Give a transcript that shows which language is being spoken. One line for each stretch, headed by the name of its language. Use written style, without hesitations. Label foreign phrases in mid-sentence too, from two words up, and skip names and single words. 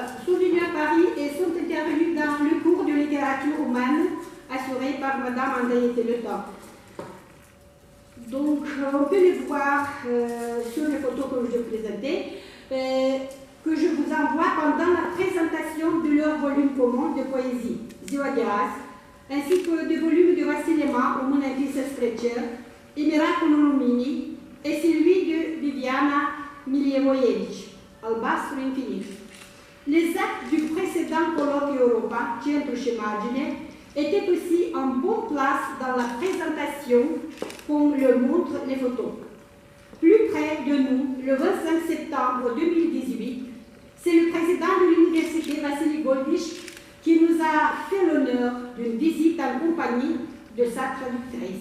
French: Sont venus à Paris et sont intervenus dans le cours de littérature roumaine assuré par Madame Andreea Toleta. Donc, on peut les voir sur les photos que je présentais. Que je vous envoie pendant la présentation de leur volume commun de poésie, Ziua de azi, ainsi que des volumes de Vassiliman, Româna Visă spre cer, et Miracolul Luminii, et celui de Viviana Milivojevic, Albastru infinit. Les actes du précédent colloque Europa, Centru și Margine, étaient aussi en bonne place dans la présentation, comme le montrent les photos. Plus près de nous, le 25 septembre 2018, c'est le président de l'université Vassili Goldish qui nous a fait l'honneur d'une visite en compagnie de sa traductrice.